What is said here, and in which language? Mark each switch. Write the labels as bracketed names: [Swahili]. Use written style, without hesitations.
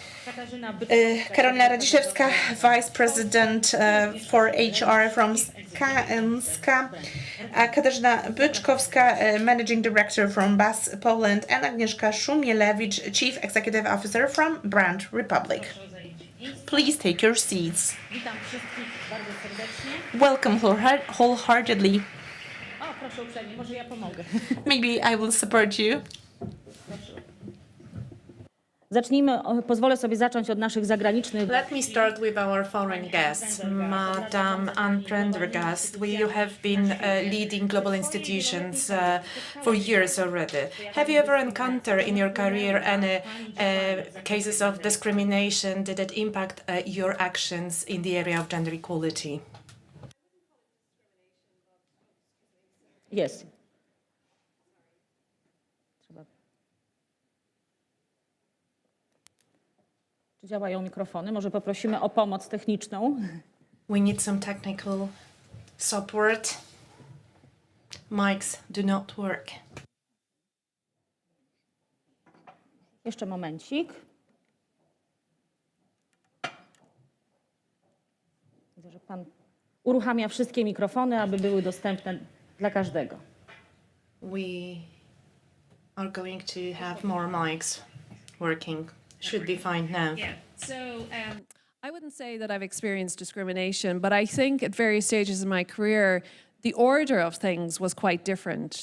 [English] Karolina Radziszewska, Vice President for HR from SKA, Katarzyna Byczkowska, Managing Director from BAS Poland, and Agnieszka Szumielewicz, Chief Executive Officer from Brand Republic. Please take your seats. [Polish] Witam wszystkich bardzo serdecznie. [English] Welcome wholeheartedly. [Polish] O, proszę uprzejmie, może ja pomogę. [English] Maybe I will support you. [Polish] Zacznijmy, pozwolę sobie zacząć od naszych zagranicznych. [English] Let me start with our foreign guests. Madam Anne Prendergast, you have been leading global institutions for years already. Have you ever encountered in your career any cases of discrimination? Did it impact your actions in the area of gender equality? [Polish] Jest. Czy działają mikrofony? Może poprosimy o pomoc techniczną. [English] We need some technical support. Mics do not work. [Polish] Jeszcze momencik. Widzę, że pan uruchamia wszystkie mikrofony, aby były dostępne dla każdego. [English] We are going to have more mics working. Should be fine now. Yeah. So I wouldn't say that I've experienced discrimination, but I think at various stages in my career, the order of things was quite different.